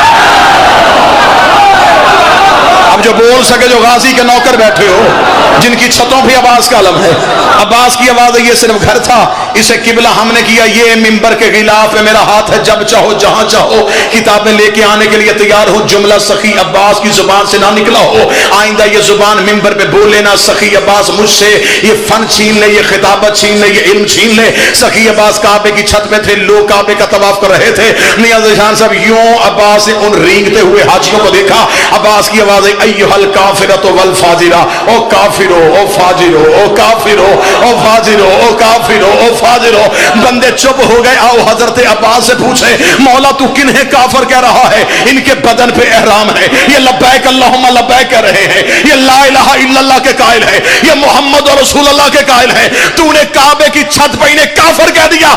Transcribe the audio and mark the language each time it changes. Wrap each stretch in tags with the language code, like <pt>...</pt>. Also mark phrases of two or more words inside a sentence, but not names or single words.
<ur>اب جو بول سکے جو غازی کے نوکر بیٹھے ہو جن کی چھتوں پہ عباس کا علم ہے، عباس کی آواز ہے یہ صرف گھر تھا، اسے قبلہ ہم نے کیا، یہ منبر کے غلاف میں میرا ہاتھ ہے، جب چاہو جہاں چاہو کتابیں لے کے آنے کے لیے تیار ہو، جملہ سخی عباس کی زبان سے نہ نکلا ہو، آئندہ یہ زبان منبر پہ بول لینا، سخی عباس مجھ سے یہ فن چھین لے، یہ خطابت چھین لے، یہ علم چھین لے۔ سخی عباس کعبے کی چھت پہ تھے، لوگ کعبے کا طواف کر رہے تھے، نیاز شان صاحب یوں عباس نے ان رینگتے ہوئے حاجیوں کو دیکھا، عباس کی آواز ہے</ur> <ar>ایھا الکافرۃ والفاجرہ،</ar> <ur>او کافرو او فاجرو او کافرو او فاجرو او کافرو او فاجرو۔ بندے چپ ہو گئے، آؤ حضرت عباس سے پوچھے مولا تو کنہیں کافر کہہ رہا ہے؟ ان کے بدن پہ احرام ہے، یہ</ur> <ar>لبیک اللہم لبیک</ar> <ur>کہہ رہے ہیں، یہ</ur> <ar>لا الہ الا اللہ</ar> <ur>کے قائل ہے، یہ</ur> <ar>محمد رسول اللہ</ar> <ur>کے قائل ہے، تو نے کعبے کی چھت پہ انہیں کافر کہہ دیا۔</ur>